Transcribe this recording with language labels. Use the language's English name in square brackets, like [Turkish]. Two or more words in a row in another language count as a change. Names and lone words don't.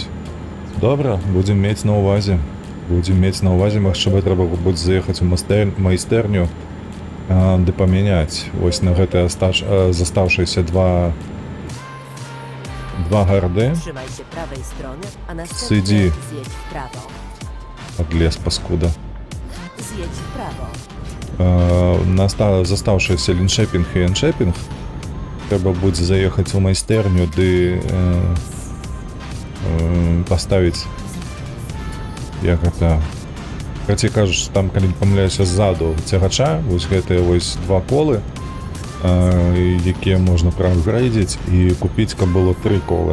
[Belarusian] Добра, будзем мець на ўвазе. Магчыма, трэба будзе заехаць у майстэрню ды памяняць. Вось на гэтыя застаўшыеся два гарды. Сыдзі. Адлез, паскуда. [Polish] Zjedź w prawo. [Belarusian] Застаўшыеся Лінчэпінг і Энчэпінг трэба будзе заехаць у майстэрню ды паставіць, як гэта, карацей кажучы, там, калі не памыляюся, ззаду цягача, вось гэтыя вось два колы, якія можна праапгрэйдзіць і купіць, каб было 3 колы.